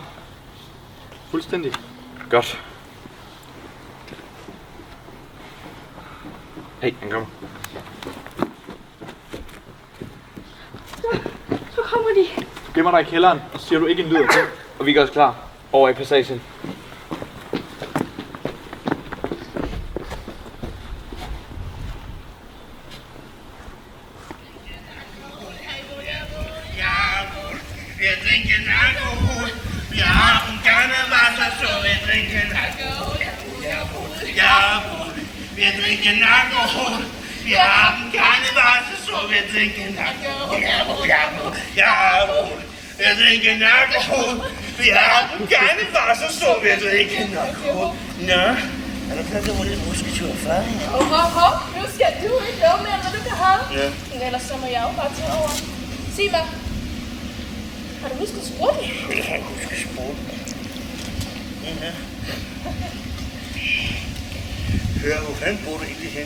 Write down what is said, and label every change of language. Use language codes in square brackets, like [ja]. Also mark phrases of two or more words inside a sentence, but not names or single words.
[da] Fuldstændig. Godt. Hey, han kommer. Så kommer de. Du gemmer dig i kælderen, og siger du ikke en lyd af det. Og vi er også klar. Over i passagen. [de] Wir trinken Alkohol. Wir haben gerne Wasser, so wir trinken Alkohol. Jawohl, wir trinken Alkohol. Wir haben keine Wasser, so wir trinken Alkohol. Jawohl, wir trinken Alkohol. Wir haben keine Wasser, so wir trinken Alkohol. [da] Nå, er du klar til at rulle en musketur for? Hov, nu skal du ikke love mere, hvad du kan have. Ja. Men ellers så må jeg jo bare tage over. Sig mig. Har du husket sprutten? Jeg har husket sprutten. Ja. Hør, hvor fanden bor du egentlig hen?